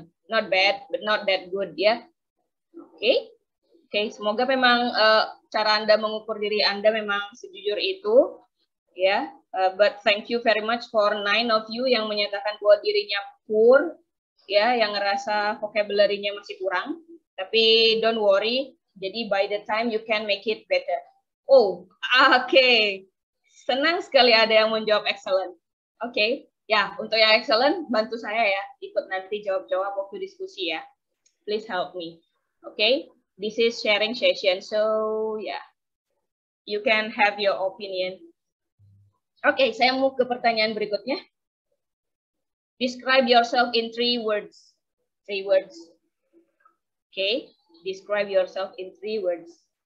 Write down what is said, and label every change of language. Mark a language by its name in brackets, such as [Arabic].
[English] Not bad, but not that good ya. [Indonesian] Oke, semoga memang cara Anda mengukur diri Anda memang sejujur itu ya. [English] But thank you very much for 9 of you [Indonesian] yang menyatakan bahwa dirinya poor ya, yang ngerasa vocabulary-nya masih kurang. [English] Tapi don't worry, jadi by the time you can make it better. [Indonesian] Oh, oke. Senang sekali ada yang menjawab excellent. Oke, ya untuk yang excellent bantu saya ya, ikut nanti jawab-jawab waktu diskusi ya. [English] Please help me. Okay, this is sharing session, so yeah, you can have your opinion. [Indonesian] Oke, saya mau ke pertanyaan berikutnya. [English] Describe yourself in 3 words. 3 words. Okay, describe yourself in 3 words.